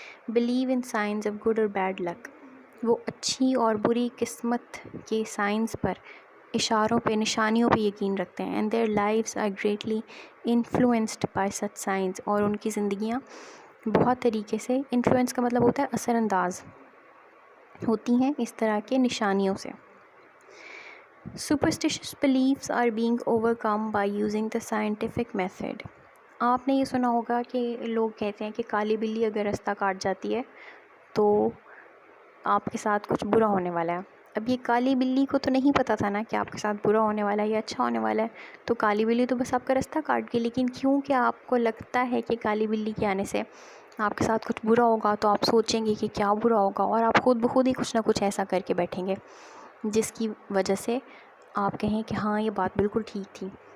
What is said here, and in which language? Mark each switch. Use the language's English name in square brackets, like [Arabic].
[English] believe in science of good اور bad luck, [Urdu] وہ اچھی اور بری قسمت کے سائنس پر, اشاروں پہ, نشانیوں پہ یقین رکھتے ہیں. [English] and their lives are greatly influenced by such science, [Urdu] اور ان کی زندگیاں بہت طریقے سے, انفلوئنس کا مطلب ہوتا ہے اثر انداز ہوتی ہیں اس طرح کے نشانیوں سے. [English] Superstitious beliefs are being overcome by using the scientific method. [Urdu] آپ نے یہ سنا ہوگا کہ لوگ کہتے ہیں کہ کالی بلی اگر راستہ کاٹ جاتی ہے تو آپ کے ساتھ کچھ برا ہونے والا ہے. اب یہ کالی بلی کو تو نہیں پتہ تھا نا کہ آپ کے ساتھ برا ہونے والا ہے یا اچھا ہونے والا ہے، تو کالی بلی تو بس آپ کا رستہ کاٹ گئی. لیکن کیوں کہ آپ کو لگتا ہے کہ کالی بلی کے آنے سے آپ کے ساتھ کچھ برا ہوگا، تو آپ سوچیں گے کہ کیا برا ہوگا، اور آپ خود بخود ہی کچھ نہ کچھ ایسا کر کے بیٹھیں گے جس کی وجہ سے آپ کہیں کہ ہاں یہ بات بالکل ٹھیک تھی.